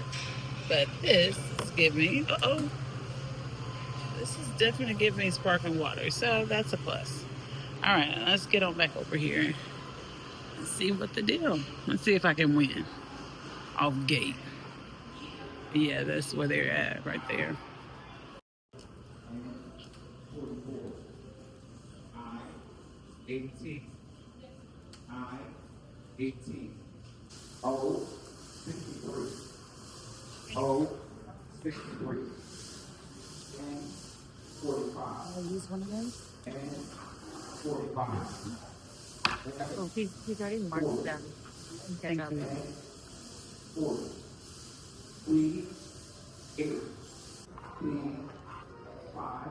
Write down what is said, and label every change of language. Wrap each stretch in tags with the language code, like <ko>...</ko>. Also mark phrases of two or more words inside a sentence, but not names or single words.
<en>But this is giving me, this is definitely giving me sparkling water. So that's a plus. All right, let's get on back over here and see what the deal. Let's see if I can win off gate. Yeah, that's where they're at right there. I-18. I-18. O-63. O-63. And 45. I'll use one of them. And 45. Oh, he's already marked them. Okay, Thank you. 40. 3, 8. B, 5.</en>